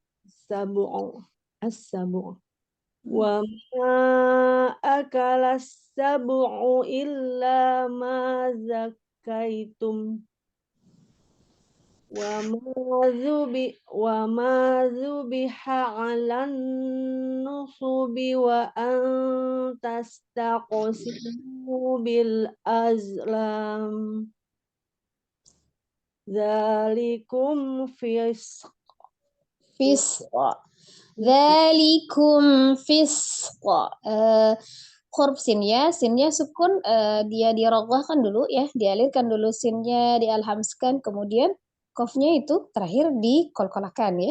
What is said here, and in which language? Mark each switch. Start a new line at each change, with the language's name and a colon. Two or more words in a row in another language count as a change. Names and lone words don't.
Arabic: وما أكل السبع إلا ما ذكيتم وما ذبح على النصب وأن تستقسموا بالأزلام ذلكم فسق. ذلكم فسق.
Indonesian: Huruf sinnya sukun, dia diroghahkan dulu ya, dialirkan dulu sinnya, dialhamskan, kemudian qafnya itu terakhir dikolkolakan ya.